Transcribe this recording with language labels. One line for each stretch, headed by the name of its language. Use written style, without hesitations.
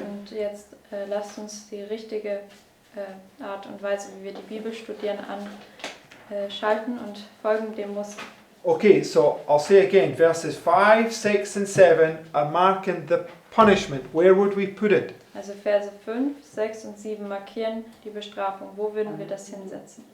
German: Und jetzt lasst uns die richtige Art und Weise, wie wir die Bibel studieren, anschalten und folgen dem Muster.
English: Okay, so I'll say again, verses 5, 6 and 7 are marking the punishment. Where would we put it?
German: Also Verse 5, 6 und 7 markieren die Bestrafung. Wo würden wir das hinsetzen?